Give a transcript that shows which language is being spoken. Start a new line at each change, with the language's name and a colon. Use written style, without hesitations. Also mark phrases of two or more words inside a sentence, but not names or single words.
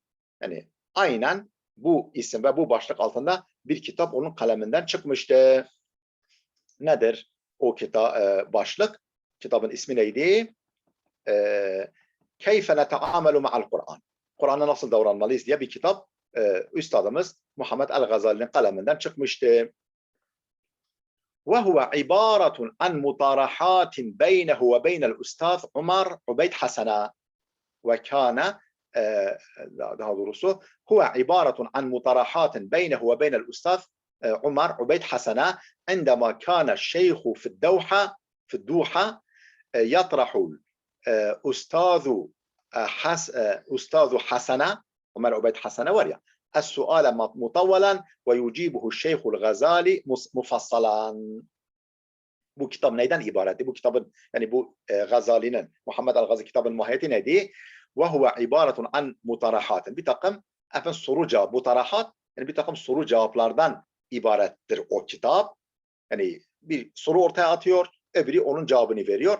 Turkish: Yani aynen bu isim ve bu başlık altında bir kitap onun kaleminden çıkmıştı. Nedir o kitap başlık? Kitabın ismi neydi?
Arabic: كيف نتعامل مع القرآن.
Turkish: Kur'an'a nasıl davranmalıyız diye bir kitap üstadımız Muhammed el-Gazali'nin kaleminden çıkmıştı.
Arabic: وهو عبارة عن مطارحات بينه وبين الأستاذ عمر عبيد حسنة وكان هو عبارة عن مطارحات بينه وبين الأستاذ عمر عبيد حسنة عندما كان الشيخ في الدوحة يطرح أستاذ حسنة عمر عبيد حسنة وريا السؤال مطولا ويجيبه الشيخ الغزالي مفصلا.
Turkish: Bu kitap neyden ibaretti? Bu kitabın, yani bu Gazali'nin, Muhammed el-Gazali kitabın mahiyeti neydi?
Arabic: وهو عبارة عن مطارحات.
Turkish: Bir takım soru cevap, mutarahat, yani bir takım soru cevaplardan ibarettir o kitap. Yani bir soru ortaya atıyor, öbürü onun cevabını veriyor.